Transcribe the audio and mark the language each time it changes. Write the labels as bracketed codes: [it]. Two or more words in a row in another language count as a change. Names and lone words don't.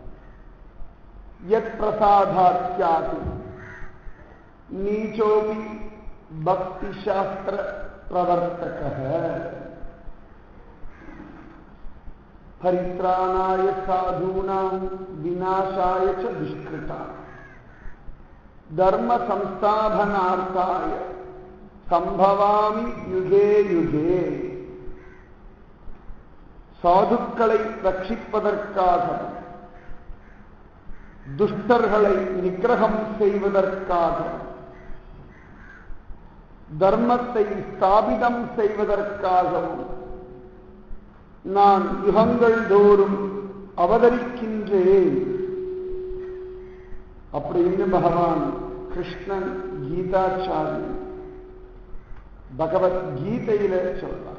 [sa] यत्प्रसादात्याति नीचोपि भक्तिशास्त्र प्रवर्तकः परित्राणाय साधूनां विनाशाय च दुष्कृतां धर्म संस्थापनार्थाय संभवामि युगे युगे [ta] சாதுக்களை ரட்சிப்பதற்காகவும் துஷ்டர்களை நிகிரகம் செய்வதற்காகவும் தர்மத்தை ஸ்தாபிதம் செய்வதற்காகவும் நான் யுகங்கள் தோறும் அவதரிக்கின்றேன் அப்படின்னு பகவான் கிருஷ்ணன் கீதாச்சாரி பகவத்கீதையில சொல்றார்.